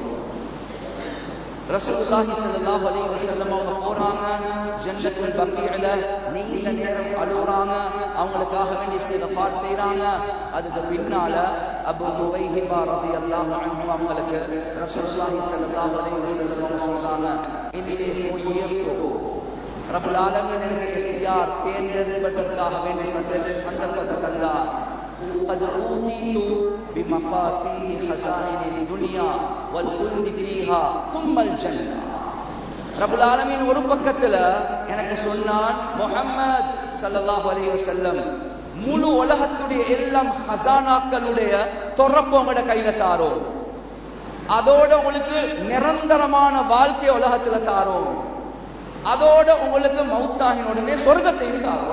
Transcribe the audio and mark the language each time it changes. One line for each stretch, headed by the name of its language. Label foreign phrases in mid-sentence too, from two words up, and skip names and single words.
Arabic: رسول الله صلى الله عليه وسلم
Tamil: அவங்க போறாங்க, ஜன்னத்துல் பக்கீஅல நீண்ட நேரம் அழுறாங்க, அவங்களுக்காக வேண்டி இஸ்திக்ஃபார் செய்றாங்க. அதுக்கு பின்னால அபூ முவைஹிபா
Arabic: رضي الله عنه
Tamil: அவங்களுக்கு
Arabic: رسول الله صلى الله عليه وسلم
Tamil: சொல்றாங்க,
Arabic: إني خيرت, رب العالمين
Tamil: எனக்கு இக்தியார், தேர்ந்தெடுப்பதற்காக வேண்டி சந்தர்ப்பத்தை தந்தார்.
Arabic: قد أوتيت بمفاتيح خزائن الدنيا والخلد فيها ثم الجنة. رب العالمين
Tamil: ஒரு பக்கத்துல எனக்கு சொன்னான், முஹம்மத்
Arabic: صلى الله عليه وسلم,
Tamil: முழு உலகத்துடைய எல்லாம் ஹஸானாக்களுடைய தொரப்பு உங்களோட கையில தாரோம், அதோட உங்களுக்கு நிரந்தரமான வாழ்க்கை உலகத்துல தாரோம், அதோட உங்களுக்கு மௌத்தாகின உடனே சொர்க்கத்தையும் தாரோம்.